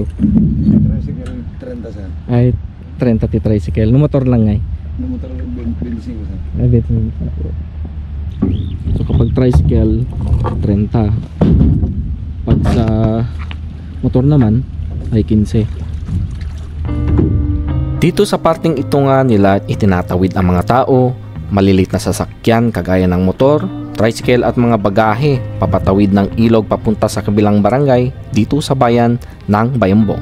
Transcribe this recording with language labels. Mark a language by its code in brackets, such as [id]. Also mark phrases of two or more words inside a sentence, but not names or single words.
[en] Tricycle 30 sir. [ilo] Ay 30 ti tricycle. No motor lang ngay. No motor 25 sir. [tl] Ay 25. So kapag tricycle 30. Pag sa motor naman ay 15. Dito sa parting ito nga nila itinatawid ang mga tao, malilit na sasakyan kagaya ng motor, tricycle at mga bagahe papatawid ng ilog papunta sa kabilang barangay dito sa bayan ng Bayombong.